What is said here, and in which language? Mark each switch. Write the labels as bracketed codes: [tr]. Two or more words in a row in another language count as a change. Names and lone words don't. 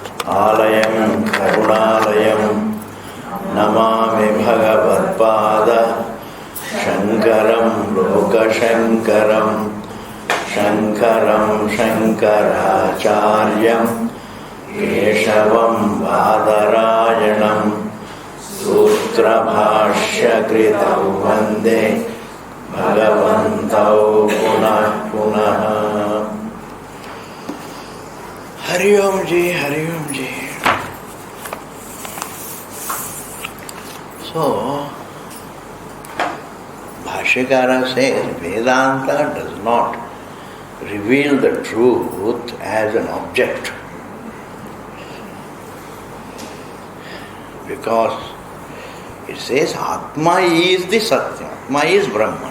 [sa] ఆలయం కరుణాలయం నమామి భగవత్పాద శంకరం లోకశంకరం శంకరం శంకరాచార్యం కేశవం బాదరాయణం సూత్రభాష్యకృతౌ వందే భగవంతౌ పునః పునః. [hi] हरि ओम जी, हरि ओम जी. [en] So, Bhashyakara says Vedanta does not reveal the truth as an object, because it says Atma is the Satya, Atma is Brahman.